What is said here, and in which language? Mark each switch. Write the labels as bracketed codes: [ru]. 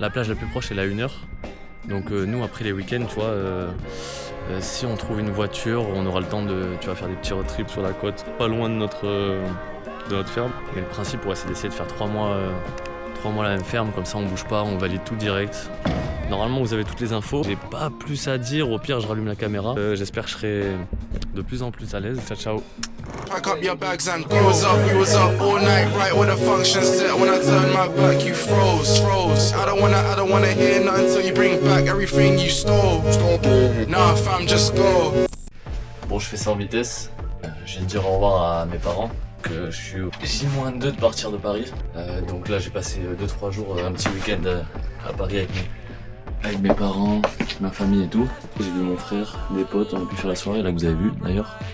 [fr] La plage la plus proche, elle est à 1 heure. Donc, nous, après les week-ends, tu vois, si on trouve une voiture, on aura le temps de faire des petits road trips sur la côte, pas loin de notre ferme. Et le principe, ouais, c'est d'essayer de faire 3 mois prends-moi la même ferme, comme ça on bouge pas, on valide tout direct. Normalement vous avez toutes les infos, j'ai pas plus à dire, au pire je rallume la caméra. J'espère que je serai de plus en plus à l'aise. [it] Ciao ciao. [en] Pack up your bags and go. We was up all night, right with the function set. When I turned my back, you froze. I don't wanna hear nothing till you bring back everything you stole. Nah, fam, just go. [fr] Bon, je fais ça en vitesse. Je viens de dire au revoir à mes parents que je suis au J-2 de partir de Paris. Donc là, j'ai passé 2-3 jours, un petit week-end à Paris avec mes parents, ma famille et tout. J'ai vu mon frère, mes potes, on a pu faire la soirée là que vous avez vu d'ailleurs.